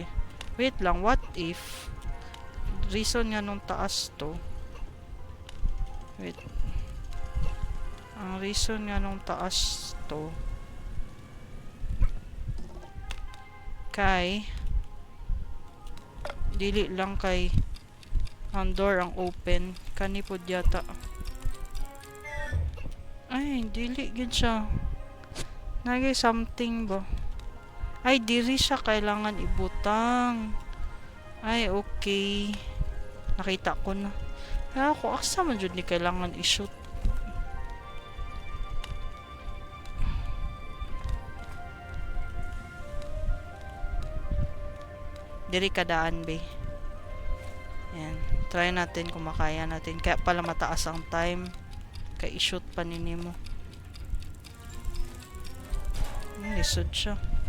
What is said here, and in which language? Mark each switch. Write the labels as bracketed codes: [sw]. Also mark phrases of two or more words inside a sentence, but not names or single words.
[tl] Wait lang, [en] what if [ceb] reason nga nung taas to? Wait. Ang reason nga nung taas to kay dili lang kay ang door ang open kani pod yata. Ay, dili gid siya. Nagay something ba? Ay, diri siya kailangan ibutang. [tl] Ay, okay. Nakita ko na. [ceb] Kaya ako, asa man jud ni kailangan i-shoot. Diri kadaan, be. [tl] Yan. Try natin kung makaya natin. Kaya pala mataas ang time. [ceb] Kaya i-shoot pa nini mo. Lisod siya.